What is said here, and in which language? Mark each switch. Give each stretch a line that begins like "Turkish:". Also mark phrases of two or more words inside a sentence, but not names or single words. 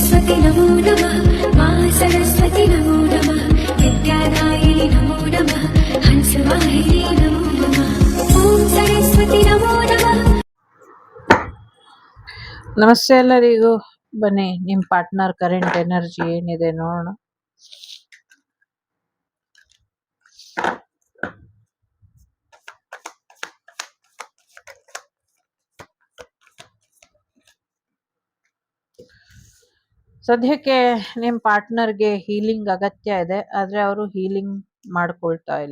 Sanskrit: सरस्वती नमो नमः मा सरस्वती नमो नमः विद्यादायिनि नमो नमः हंसवाहिनी नमो नमः ॐ सरस्वती नमो नमः।
Kannada: ನಮಸ್ತೆ ಎಲ್ಲರಿಗೂ. ಬನ್ನಿ ನಿಮ್ಮ
English: partner current energy
Kannada: ಏನಿದೆ ನೋಡೋಣ. ಸದ್ಯಕ್ಕೆ ನಿಮ್ಮ ಪಾರ್ಟ್ನರ್ಗೆ ಹೀಲಿಂಗ್ ಅಗತ್ಯ ಇದೆ, ಆದರೆ ಅವರು ಹೀಲಿಂಗ್ ಮಾಡ್ಕೊಳ್ತಾ ಇಲ್ಲ.